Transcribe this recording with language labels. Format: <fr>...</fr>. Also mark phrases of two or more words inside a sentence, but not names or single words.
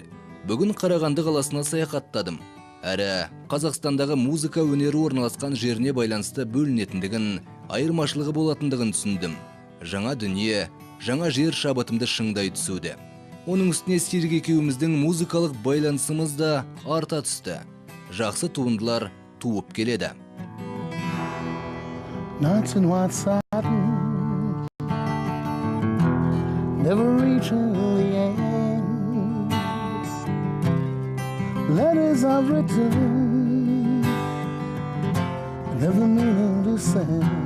<kk>Бүгін Қарағанды қаласына саяхаттадым. Әрі Қазақстандағы музыка өнері орналасқан жеріне байланысты бөлінетіндігін, айырмашылығы болатындығын түсіндім. Жаңа дүние, жаңа жер шабытымды шыңдай түсуде. Оның үстіне Серік екеуміздің музыкалық байланысымыз да арта түсті. Жақсы туындылар туып келеді.</kk> <en>Nights in white satin, never reaching the end. Letters I've written, never meaning to send.</en>